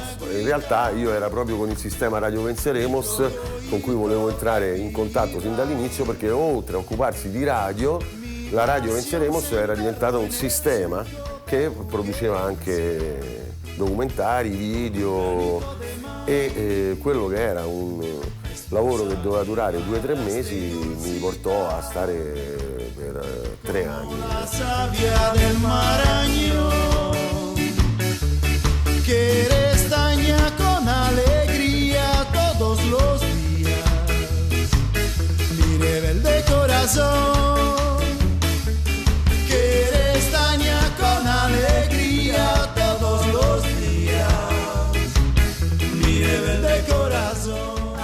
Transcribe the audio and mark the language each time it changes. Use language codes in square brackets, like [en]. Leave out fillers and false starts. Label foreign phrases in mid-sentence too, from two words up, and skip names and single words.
[it] In realtà io era proprio con il sistema Radio Venceremos con cui volevo entrare in contatto sin dall'inizio, perché oltre a occuparsi di radio, la Radio Venceremos era diventata un sistema che produceva anche documentari, video e quello che era un lavoro che doveva durare 2 o 3 mesi mi portò a stare per 3 anni. [es] La sabbia del Marañón, que restaña con alegría. corazón que restaña con alegría todos los días mi rebelde corazón.